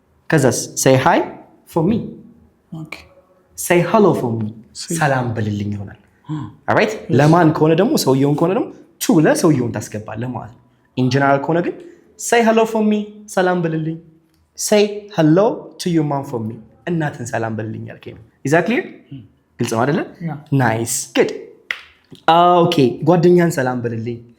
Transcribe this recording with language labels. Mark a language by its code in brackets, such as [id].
[am] ከዛስ [en] say hi for me. Okay. Say hello for me. [am] ሰላም በልልኝ ይሆናል. [en] Alright? [am] ለማን ከሆነ ደግሞ ሰውየውን ከሆነ ደግሞ to ለሰውየውን ታስገባለህ ማለት ነው. [en] In general [am] ከሆነ ግን [en] say hello for me. [am] ሰላም በልልኝ. [en] Say hello to your mom for me. [am] እናትን ሰላም በልልኝ ያልከኝ ነው. [en] Is that clear? [am] ግልጽ ነው አይደለ? [en] Nice. Good. Okay. [am] ጓደኛህን ሰላም በልልኝ.